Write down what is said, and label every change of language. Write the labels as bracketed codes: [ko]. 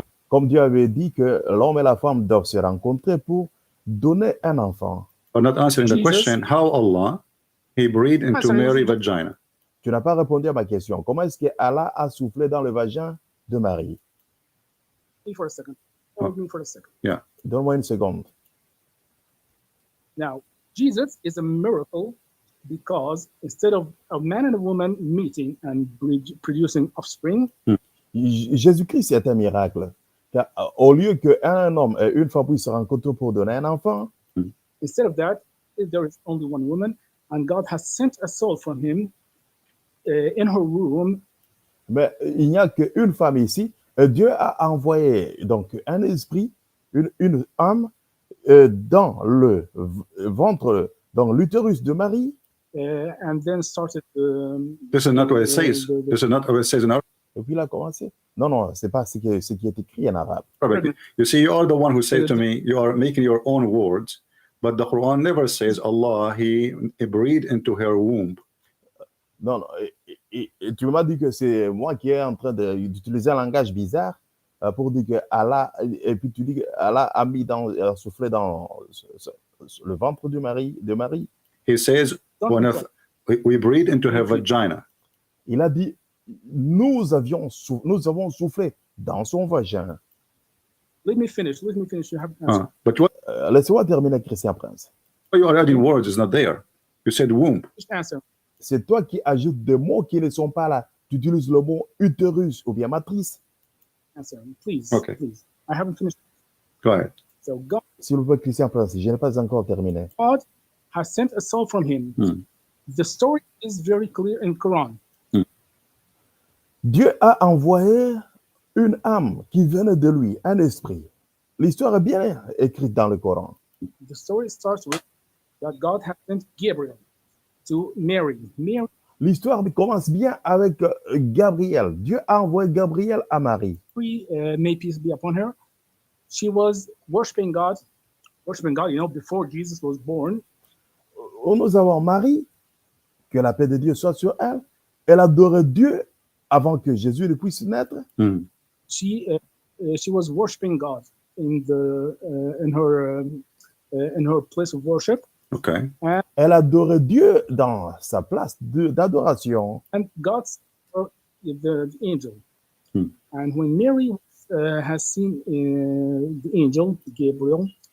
[fr] Comme Dieu avait dit que l'homme et la femme doivent se rencontrer pour donner un enfant. [en] You're not answering the Jesus. question how Allah he breathed into Sorry. Mary's vagina. [fr] Tu n'as pas répondu à ma question. Comment est-ce que Allah a soufflé dans le vagin de Marie? [en] Wait me for a second. Hold me for a second. [fr] Donne-moi une seconde. [en] Now, Jesus is a miracle because instead of a man and a woman meeting and producing offspring, [fr] Jésus-Christ est un miracle. Car, au lieu qu'un homme et une femme puissent se rencontrer pour donner un enfant, [en] instead of that, there is only one woman, and God has sent a soul from him in her womb. [fr] mais il n'y a qu'une femme ici. Dieu a envoyé donc un esprit, une âme dans le ventre, dans l'utérus de Marie. [en] And then started. This is not what it says. This is not what it says in [fr] Et puis il a commencé. Non, non, c'est pas ce qui est écrit en arabe. [en] Arabic. You see, you are the one who said to me, you are making your own words, but the Quran never says Allah he breathed into her womb. [fr] Non, non. Et tu m'as dit que c'est moi qui est en train d'utiliser un langage bizarre pour dire que Allah, et puis tu dis que Allah a soufflé dans le ventre de Marie. [en] He says, we breathe into her vagina. [fr] Il a dit, nous avons soufflé dans son vagin. [en] Let me finish. You have an answer. But what [fr] Laissez-moi terminer, Christian Prince. [en] you are adding words is not there. You said womb. Just answer. [fr] C'est toi qui ajoutes des mots qui ne sont pas là. Tu utilises le mot utérus ou bien matrice. [en] Answer, please. Okay. Please. I haven't finished. Go ahead. So God [fr] S'il vous plaît, Christian Prince, je n'ai pas encore terminé. [en] has sent a soul from him. Hmm. The story is very clear in Quran. [fr] Dieu a envoyé une âme qui venait de lui, un esprit. L'histoire est bien écrite dans le Coran. [en] The story starts with that God has sent Gabriel to Mary. [fr] L'histoire commence bien avec Gabriel. Dieu a envoyé Gabriel à Marie. [en] May peace be upon her. She was worshiping God, before Jesus was born. [fr] Nous avons Marie, que la paix de Dieu soit sur elle. Elle adorait Dieu avant que Jésus ne puisse naître. [en] She was worshiping God in her place of worship. Okay. [fr] Elle adorait Dieu dans sa place d'adoration. [en] And God the angel. Hmm. And when Mary has seen the angel, Gabriel,